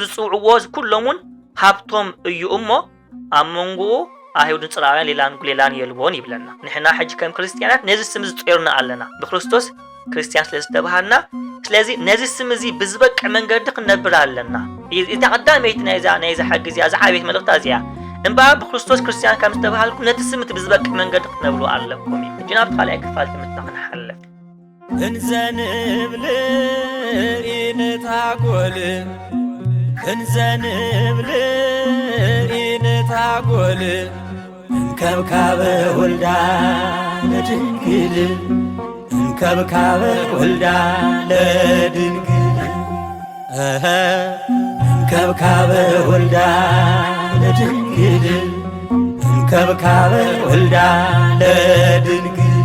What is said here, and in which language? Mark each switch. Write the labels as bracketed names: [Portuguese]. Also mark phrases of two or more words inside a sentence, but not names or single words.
[Tigrinya] ዝጽውዕዎ ኩሎሙን ሃብቶም እዩ እሞ ኣብ መንጎኡ አይሁድን ጽራውያን ሌላን የልቦን ይብለና ንሕና ሕጂ ከም ክርስቲያናት ነዚ ስም ዝጽየሩና ኣለና ብክርስቶስ ክርስቲያን ስለዝተባሃልና ስለዚ ነዚ ስም እዚ ብዝበቅ መንገዲ ክንነብር ኣለና እቲ ቀዳመይቲ ናይዛ ሓግዝ እዚኣ ዝዓበየት መልእኽቲ እዚኣ እምበኣር ብክርስቶስ ክርስቲያን ከም ዝተባሃልኩም ነቲ ስም እቲ ብዝበቅ መንገዲ ክትነብሩ ኣለኩም እዩ ጅናብ ካልኣይ ክፋል ትምህርቲ ክንሓል [Geez] እንዘንብል ኢንታጐል እንዘንብል ኢንታጐል እንከብካበ ወልዳ ለድንግል እንከብካበ ወልዳ ለድንግል እንከብካበ ወልዳ ለድንግል እንከብካበ ወልዳ ለድንግል